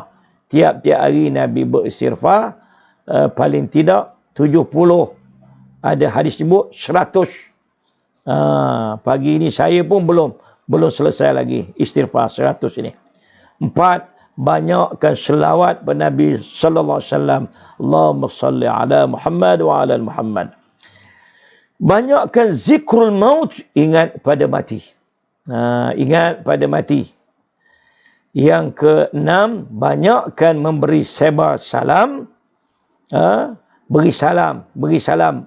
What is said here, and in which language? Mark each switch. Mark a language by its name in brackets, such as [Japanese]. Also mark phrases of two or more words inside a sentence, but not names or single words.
[Malay] Tiap-tiap hari Nabi beristighfar, paling tidak 70. Ada hadis sebut 100. Pagi ini saya pun belum selesai lagi istighfar 100 ini. 4, banyakkan selawat pada Nabi [Arabic] صلى الله عليه وسلم. اللهم صل على محمد وعلى محمد. [Malay] Banyakkan [Arabic] ذكر الموت, [Malay] ingat pada mati. Ingat pada mati. Yang ke-6, banyakkan memberi sebar salam. Beri salam.